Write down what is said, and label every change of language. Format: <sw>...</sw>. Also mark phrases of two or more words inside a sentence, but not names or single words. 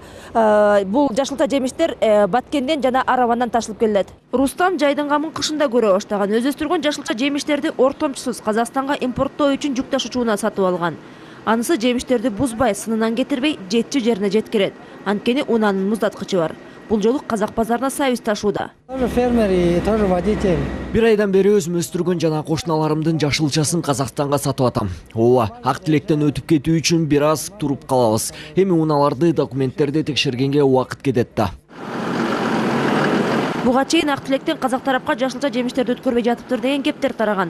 <ky>Бул жашылча жемиштер Баткенден жана Аравандан ташылып келет. Рустам жайдын камын кышында көрө баштаган. Өзү өстүргөн жашылча жемиштерди ортомчусуз Казакстанга импорттоо үчүн жүк ташуучуна сатып алган. Анысы жемиштерди бузбай, сынынан кетирбей, жетчү жерине жеткирет. Анткени унаанын муздаткычы бар. Бул жолу Казак базарына сайвис ташууда.</ky> <ru>Тоже фермер и тоже водитель. Бир айдан бери өзүм өстүргөн жана кошуналарымдын жашылчасын Казакстанга сатып атам. Ооба, ак тилектен өтүп кетүү үчүн бир аз туруп калабыз. Эми унааларды, документтерди текшергенге убакыт кетет да. Буга чейин ак тилектен Казак тарапка жашылча жемиштерди өткөрбөй жатыптыр деген кептер тараган.</ru>